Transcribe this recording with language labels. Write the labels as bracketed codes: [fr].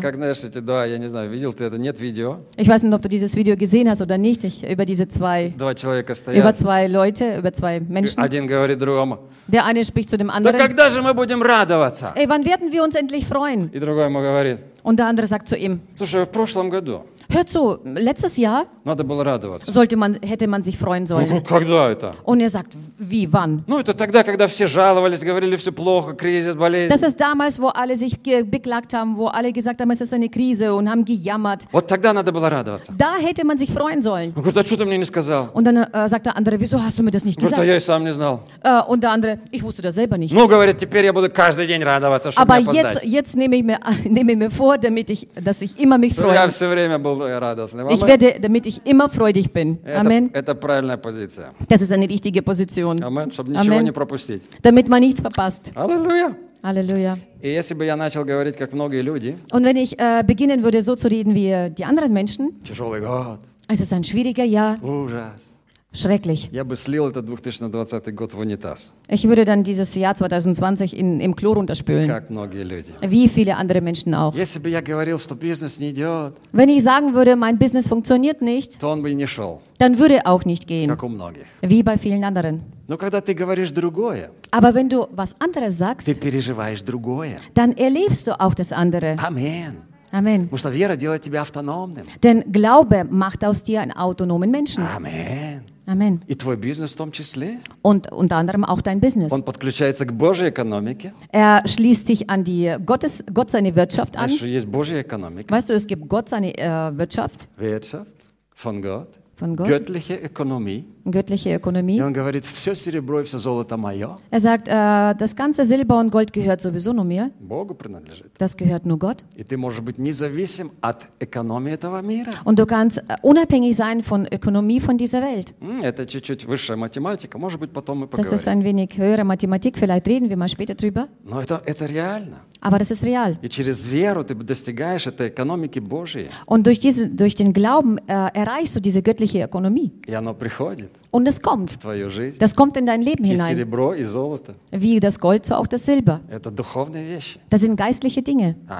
[ru] Как знаешь, эти два, я не знаю, видел ты это, нет видео. [de] Ich weiß nicht, ob du dieses Video gesehen hast oder nicht. Über diese zwei. [ru] Два человека стоят. [de] Über zwei Leute, über zwei Menschen. [ru] Один говорит другому. [de] Der eine spricht zu dem anderen. [ru] Да когда же мы будем радоваться? [de] Ey, wann werden wir uns endlich freuen? [ru] И другой ему говорит. [de] Und der andere sagt zu ihm. [ru] Слушай, в прошлом году. [de] Hör zu, letztes Jahr [ru] надо было радоваться. [de] Hätte man sich freuen sollen. [ru] Когда это? [de] Und er sagt, wie, wann? [ru] Ну, это тогда, когда все жаловались, говорили, все плохо, кризис, болезнь. [de] Das ist damals, wo alle sich beklagt haben, wo alle gesagt haben, es ist eine Krise und haben gejammert. [ru] Вот тогда надо было радоваться. [de] Da hätte man sich freuen sollen. [ru] Ну, а что ты мне не сказал? [de] Und dann sagt der andere, wieso hast du mir das nicht gesagt? [ru] Ну, я и сам не знал. [de] Und der andere, ich wusste das selber nicht. [ru] Ну, говорит, теперь я буду каждый день радоваться, чтобы [de] Aber jetzt nehme ich mir vor, dass ich immer mich freue. [ru] Я все время был радостный. [de] Ich werde, damit ich immer freudig bin. Amen. [ru] Это правильная позиция. [de] Das ist eine richtige Position. Amen. [ru] Чтобы ничего Amen. Не пропустить. [de] Damit man nichts verpasst. Halleluja. Halleluja. [ru] И если бы я начал говорить, как многие люди, [de] Und wenn ich beginnen würde, so zu reden, wie die anderen Menschen, [ru] тяжелый год, [de] Es ist ein schwieriger Jahr. [ru] Ужас. [de] Schrecklich. [ru] Я бы слил этот 2020 год в унитаз. [de] Ich würde dann dieses Jahr 2020 im Klo runterspülen. [ru] Как многие люди. [de] Wie viele andere Menschen auch. [ru] Если бы я говорил, что бизнес не идет. [de] Wenn ich sagen würde, mein Business funktioniert nicht. [ru] То он бы не шел. [de] Dann würde auch nicht gehen. [ru] Как у многих. [de] Wie bei vielen anderen. [ru] Но когда ты говоришь другое. [de] Aber wenn du was anderes sagst. [ru] Ты переживаешь другое. [de] Dann erlebst du auch das andere. Amen. Amen. [ru] Потому что вера делает тебя автономным. [de] Denn Glaube macht aus dir einen autonomen Menschen. Amen. Amen. [ru] И твой бизнес в том числе. [de] Und unter anderem auch dein Business. [ru] Он подключается к Божьей экономике. [de] Er schließt sich an die Gott seine Wirtschaft an. Weißt du, [ru] есть Божья экономика. [de] Weißt du, es gibt Gott seine Wirtschaft. Wirtschaft von Gott. Von Gott. Göttliche Ökonomie. Göttliche Ökonomie. [ru] И он говорит, все серебро и все золото мое. [de] Er sagt, das ganze Silber und Gold gehört sowieso nur mir. [ru] Богу принадлежит. [de] Das gehört nur Gott. [ru] И ты можешь быть независим от экономии этого мира. [de] Und du kannst unabhängig sein von Ökonomie von dieser Welt. [ru] Это чуть-чуть высшая математика, может быть, потом мы поговорим. [de] Das ist ein wenig höhere Mathematik, vielleicht reden wir mal später drüber. [ru] Но это реально. [de] Aber das ist real. [ru] И через веру ты достигаешь этой экономики Божьей. [de] Und durch den Glauben erreichst du diese göttliche Ökonomie. [ru] И оно приходит. [de] Und es kommt. Das kommt in dein Leben hinein. Wie das Gold, so auch das Silber. Das sind geistliche Dinge.